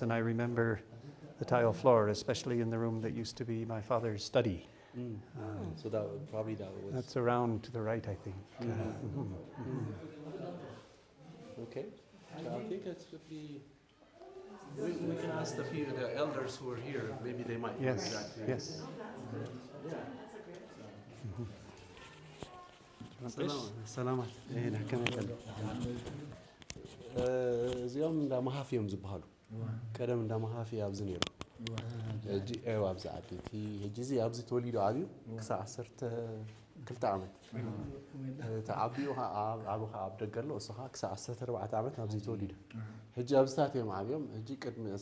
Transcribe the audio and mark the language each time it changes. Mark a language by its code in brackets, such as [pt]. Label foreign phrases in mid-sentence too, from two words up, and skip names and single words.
[en] And I remember the tile floor, especially in the room that used to be my father's study. So that was. That's around to the right, I think. Okay. So I think it would be. We can ask the elders who are here. Maybe they might. know Yes, exactly. yes. [ti] ሰላማት ይሄን ከመጠን እዚኦም እንዳ መሃፊ እዮም ዝበሃሉ ቀደም እንዳ መሃፊ ኣብዚ ነይሩ ሕጂ ኤዋ ኣብዚ ዓዲ እቲ ሕጂ እዚ ኣብዚ ተወሊዱ ዓብዩ ክሳብ 12 ዓመት ተዓብዩ ዓብኻ ኣብ ደገ ኣሎ እሱ ከዓ ክሳብ 14 ዓመት ኣብዚ ተወሊዱ ሕጂ ኣብዝታት እዮም ዓብዮም ሕጂ ቅድሚ